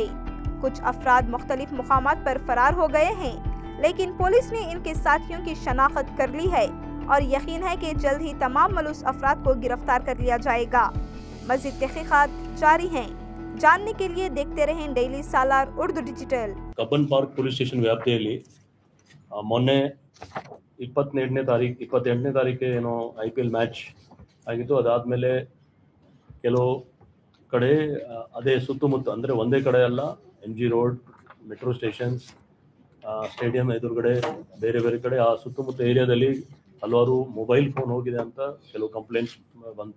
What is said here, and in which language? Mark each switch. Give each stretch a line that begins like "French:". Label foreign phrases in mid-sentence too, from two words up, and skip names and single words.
Urdu: کچھ افراد مختلف مقامات پر فرار ہو گئے ہیں، لیکن پولیس نے ان کے ساتھیوں کی شناخت کر لی ہے اور یقین ہے کہ جلد ہی تمام ملوث افراد کو گرفتار کر لیا جائے گا. مزید تحقیقات جاری ہیں. جاننے کے لیے دیکھتے رہیں ڈیلی سالار اردو ڈیجیٹل.
Kannada: ಕಬ್ಬನ್ ಪಾರ್ಕ್
English: police station
Kannada: ವ್ಯಾಪ್ತಿಯಲ್ಲಿ ಮೊನ್ನೆ 28ನೇ ತಾರೀಕು ಏನೋ IPL ಮ್ಯಾಚ್ ಆಗಿತ್ತು. ಅದಾದಮೇಲೆ ಕೆಲವು ಕಡೆ ಅದೇ ಸುತ್ತಮುತ್ತ ಅಂದರೆ ಒಂದೇ ಕಡೆ ಅಲ್ಲ, MG ರೋಡ್,
English: metro stations,
Kannada: ಸ್ಟೇಡಿಯಂ ಎದುರುಗಡೆ ಬೇರೆ ಬೇರೆ ಕಡೆ ಆ ಸುತ್ತಮುತ್ತ ಏರಿಯಾದಲ್ಲಿ ಹಲವಾರು
English: mobile phone
Kannada: ಹೋಗಿದೆ ಅಂತ ಕೆಲವು ಕಂಪ್ಲೇಂಟ್ಸ್ ಬಂತು.